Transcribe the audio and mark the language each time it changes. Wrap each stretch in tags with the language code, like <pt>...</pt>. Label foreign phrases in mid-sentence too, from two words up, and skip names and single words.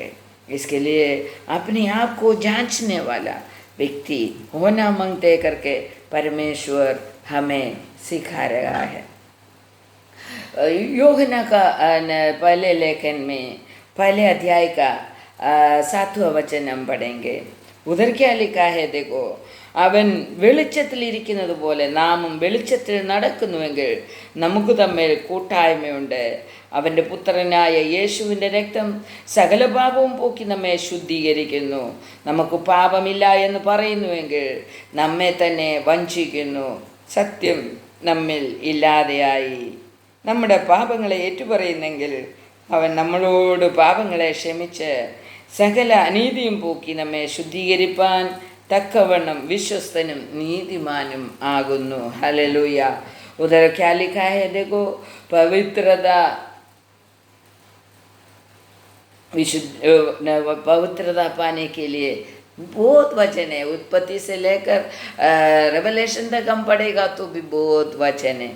<hi>इसके लिए अपने आप को जांचने वाला व्यक्ति होना मांगते करके परमेश्वर हमें सिखा रहा है. यूहन्ना का पहले लेखन में पहले अध्याय का 7वां वचन हम पढ़ेंगे. उधर क्या लिखा है देखो,</hi> <ml>അവൻ വെളിച്ചത്തിലിരിക്കുന്നത് പോലെ നാമും വെളിച്ചത്തിൽ നടക്കുന്നുവെങ്കിൽ നമുക്ക് തമ്മിൽ കൂട്ടായ്മയുണ്ട്. അവൻ്റെ പുത്രനായ യേശുവിൻ്റെ രക്തം സകല പാപവും പോക്കി നമ്മെ ശുദ്ധീകരിക്കുന്നു. നമുക്ക് പാപമില്ല എന്ന് പറയുന്നുവെങ്കിൽ നമ്മെ തന്നെ വഞ്ചിക്കുന്നു, സത്യം നമ്മിൽ ഇല്ലാതെയായി. നമ്മുടെ പാപങ്ങളെ ഏറ്റുപറയുന്നെങ്കിൽ അവൻ നമ്മളോട് പാപങ്ങളെ ക്ഷമിച്ച് സകല അനീതിയും പോക്കി നമ്മെ ശുദ്ധീകരിപ്പാൻ തക്കവണ്ണം വിശ്വസ്തനും നീതിമാനും ആകുന്നു. ഹല്ലേലൂയ.</ml> <hi>उधर क्या लिखा है देखो, पवित्रता पाने के लिए बहुत वचन है. उत्पत्ति से लेकर रेवलेशन तक हम पढ़ेगा तो भी बहुत वचन है.</hi>